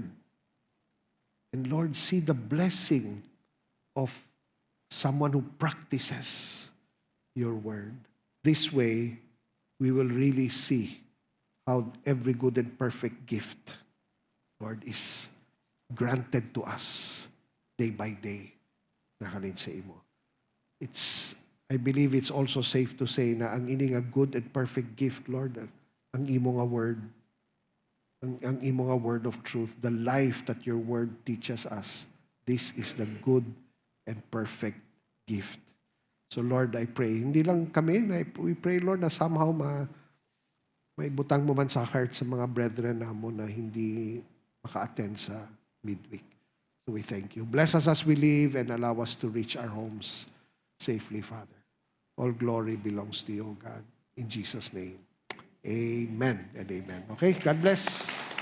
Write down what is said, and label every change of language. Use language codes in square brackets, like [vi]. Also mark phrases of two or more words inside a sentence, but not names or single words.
[en] And Lord, see the blessing of someone who practices your word. This way, we will really see how every good and perfect gift Lord, is granted to us day by day. [hil] Nakalin sa imo. [en] I believe it's also safe to say [hil] na ang ini nga [en] good and perfect gift, Lord, [hil] ang imo nga [en] word, [hil] ang imo nga [en] word of truth, the life that your word teaches us, this is the good and perfect gift. So Lord, I pray, [hil] hindi lang kami, [en] we pray, [hil] Lord, na somehow may butang mo man sa heart sa mga brethren namo na hindi maka-attend sa midweek. [en] So we thank you. Bless us as we live and allow us to reach our homes safely, Father. All glory belongs to you, God. In Jesus' name, amen and amen. Okay, God bless.